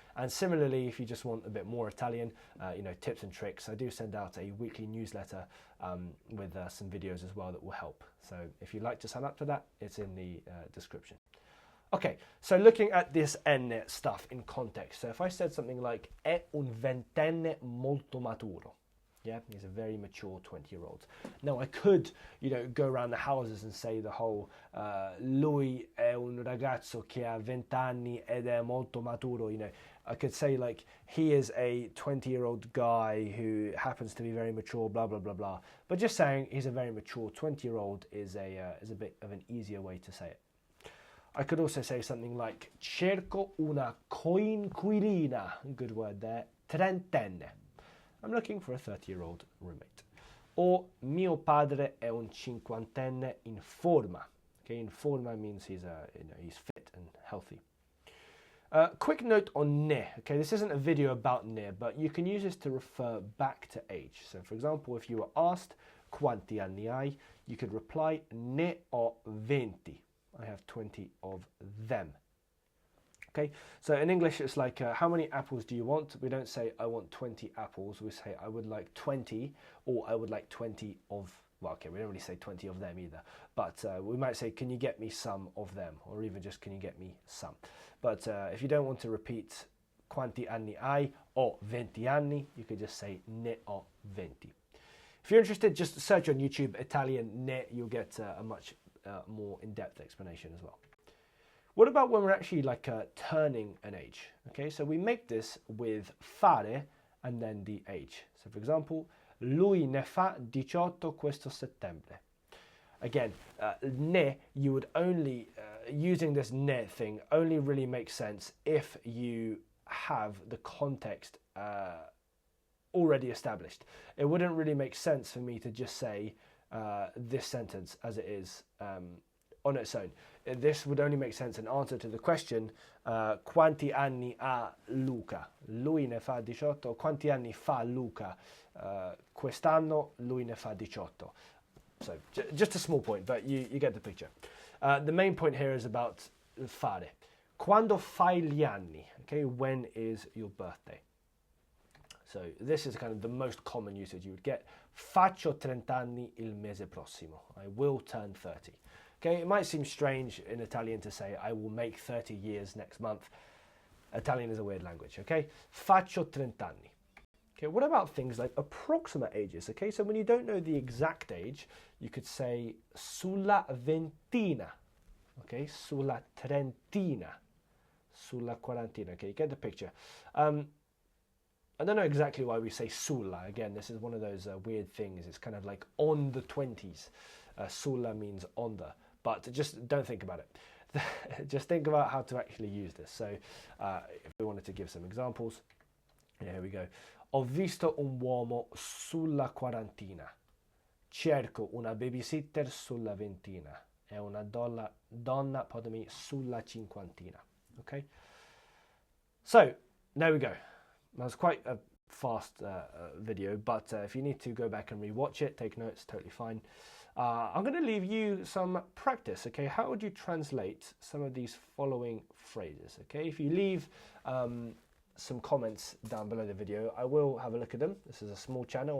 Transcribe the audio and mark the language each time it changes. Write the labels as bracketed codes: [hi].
[en] And similarly, if you just want a bit more Italian, tips and tricks, I do send out a weekly newsletter with some videos as well that will help. So if you'd like to sign up to that, it's in the description. Okay, so looking at this N stuff in context. So if I said something like [it] è un ventenne molto maturo. [en] Yeah, he's a very mature 20-year-old. Now I could, go around the houses and say the whole [it] lui è un ragazzo che ha 20 anni ed è molto maturo. [en] I could say like he is a 20-year-old guy who happens to be very mature, blah blah blah blah. But just saying he's a very mature 20-year-old is a bit of an easier way to say it. I could also say something like [it] cerco una coinquilina, [en] good word there, trentenne. I'm looking for a 30-year-old roommate. [it] Or mio padre è un cinquantenne in forma. [en] Okay, [it] in forma [en] means he's fit and healthy. Quick note on ne. Okay, this isn't a video about ne, but you can use this to refer back to age. So for example, if you were asked [it] quanti anni hai, [en] you could reply [it] ne ho 20. [en] I have 20 of them. Okay, so in English it's like, how many apples do you want? We don't say I want 20 apples, we say I would like 20, or I would like 20 of, well, okay, we don't really say 20 of them either, but we might say, can you get me some of them? Or even just, can you get me some? But if you don't want to repeat [it] quanti anni hai o 20 anni, [en] you could just say [it] ne ho 20. [en] If you're interested, just search on YouTube Italian ne, you'll get a much more in-depth explanation as well. What about when we're actually turning an age? Okay, so we make this with fare and then the age. So for example, [it] lui ne fa 18 questo settembre. [en] Again, ne, you would only, using this ne thing, only really makes sense if you have the context already established. It wouldn't really make sense for me to just say this sentence as it is on its own. This would only make sense in answer to the question [it] quanti anni ha Luca? Lui ne fa 18. Quanti anni fa Luca? Quest'anno lui ne fa 18. [en] So just a small point, but you get the picture. The main point here is about fare. [it] Quando fai gli anni? [en] Okay, when is your birthday? So this is kind of the most common usage you would get. [it] Faccio 30 anni il mese prossimo. [en] I will turn 30. Okay, it might seem strange in Italian to say I will make 30 years next month. Italian is a weird language, okay? [it] Faccio 30 anni. [en] Okay, what about things like approximate ages? Okay, so when you don't know the exact age, you could say [it] sulla ventina, [en] okay, [it] sulla trentina, sulla quarantina. [en] Okay, you get the picture. I don't know exactly why we say sulla. Again, this is one of those weird things. It's kind of like on the 20s. Sulla means on the, but just don't think about it. Just think about how to actually use this. So if we wanted to give some examples, here we go. [it] Ho visto un uomo sulla quarantina. Cerco una babysitter sulla ventina. E una donna, [en] pardon me, [it] sulla cinquantina. [en] Okay? So, there we go. That's quite a fast video, but if you need to go back and rewatch it, take notes, totally fine. I'm going to leave you some practice, okay? How would you translate some of these following phrases, okay? If you leave some comments down below the video, I will have a look at them. This is a small channel.